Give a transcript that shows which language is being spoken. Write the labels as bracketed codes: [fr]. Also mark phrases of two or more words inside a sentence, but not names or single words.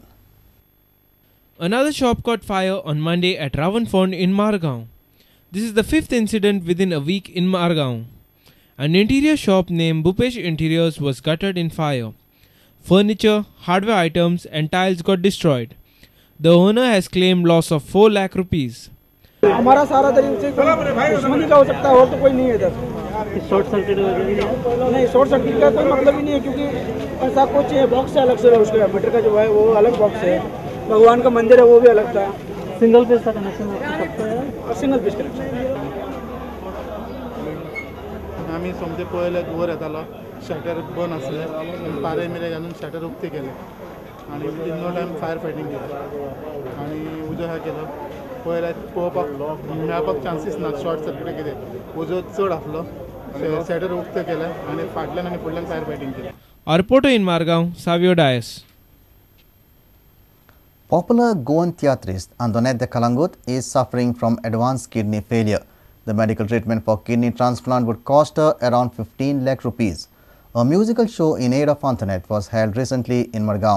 [en] Another shop caught fire on Monday at Ravalfond in Margaon. This is the 5th incident within a week in Margaon. An interior shop named Bhupesh Interiors was gutted in fire. Furniture, hardware items and tiles got destroyed. The owner has claimed loss of 4 lakh rupees. [hi] हमारा सारा तरीके से दुश्मनी का हो सकता है और तो कोई नहीं है इधर [en] short circuit [hi] नहीं [en] short circuit [hi] का कोई मतलब ही नहीं है क्योंकि ऐसा कुछ है बॉक्स है अलग से उसका मीटर का जो है वो अलग बॉक्स है भगवान का मंदिर है वो भी अलग था [en] single piece [hi] का कनेक्शन है [en] single piece connection [kok] आम्ही समजे पळयले वर येतालो शटर बंद आसले पारे मेरे घालून शटर उक्ते केले आणि [en] in no time fire fighting [kok] केलें आणि उजो हा केलो पळयल्यार पळोवपाक मेळपाक चान्सीस ना [en] short circuit [kok] कितें उजो चड आसलो शटर उक्ते केले आणि फाटल्यान आनी फुडल्यान [en] fire fighting [kok] केलें. [en] Our reporter in Margaon, Savio Dias. Popular Goan theatrist Antoinette de Kalangut is suffering from advanced kidney failure. The medical treatment for kidney transplant would cost her around 15 lakh rupees. A musical show in aid of Antoinette was held recently in Margaon.